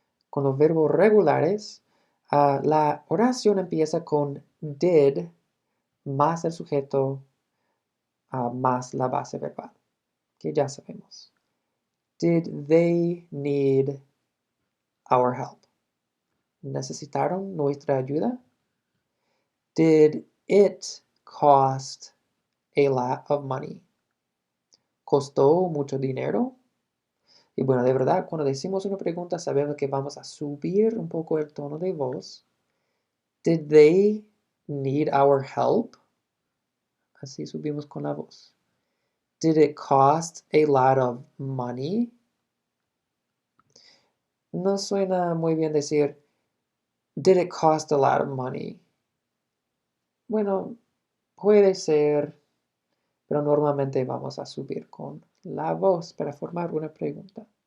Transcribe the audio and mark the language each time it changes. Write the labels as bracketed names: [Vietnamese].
[Spanish] Con los verbos regulares, la oración empieza con did más el sujeto más la base verbal, que ya sabemos. [English] Did they need our help? [Spanish] ¿Necesitaron nuestra ayuda? [English] Did it cost a lot of money? [Spanish] ¿Costó mucho dinero? Y bueno, de verdad, cuando decimos una pregunta, sabemos que vamos a subir un poco el tono de voz. [English] Did they need our help? [Spanish] Así subimos con la voz. [English] Did it cost a lot of money? [Spanish] No suena muy bien decir, [English] did it cost a lot of money? [Spanish] Bueno, puede ser, pero normalmente vamos a subir con la voz para formar una pregunta.